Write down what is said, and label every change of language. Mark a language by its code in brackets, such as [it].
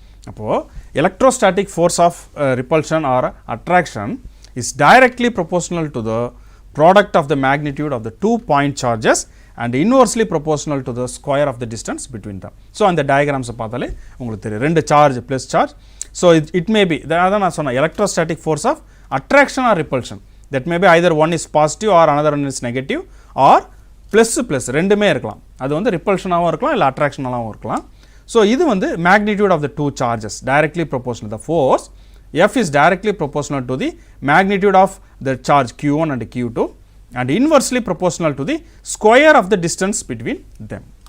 [en] அப்போது electrostatic force of repulsion or attraction is directly proportional to the product of the magnitude of the 2 point charges and inversely proportional to the square of the distance between them. [ta] So அந்த டயக்ராம்ஸை பார்த்தாலே உங்களுக்கு தெரியும், 2 charge plus charge. So [en] it may be, [ta] அதான் நான் சொன்னேன், [en] Electrostatic force of attraction or repulsion. that may be either one is positive or another one is negative or [ta] plus ரெண்டுமே இருக்கலாம். அது வந்து ரிப்பல்ஷனாகவும் இருக்கலாம் இல்லை அட்ராக்ஷனாகவும் இருக்கலாம். ஸோ இது வந்து [en] Magnitude of the 2 charges directly proportional. The force F is directly proportional to the magnitude of the charge Q1 and Q2 and inversely proportional to the square of the distance between them.